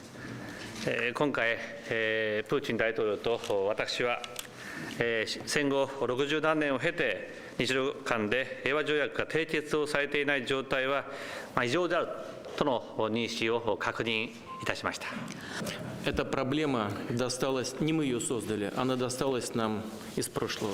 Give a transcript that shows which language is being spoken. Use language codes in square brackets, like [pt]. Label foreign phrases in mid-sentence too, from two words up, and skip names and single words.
[ja] 今回、プーチン大統領と私は、戦後60何年を経て、日露間で平和条約が締結をされていない状態は異常であるとの認識を確認いたしました。 [ru] Эта проблема досталась, не мы ее создали, она досталась нам из прошлого.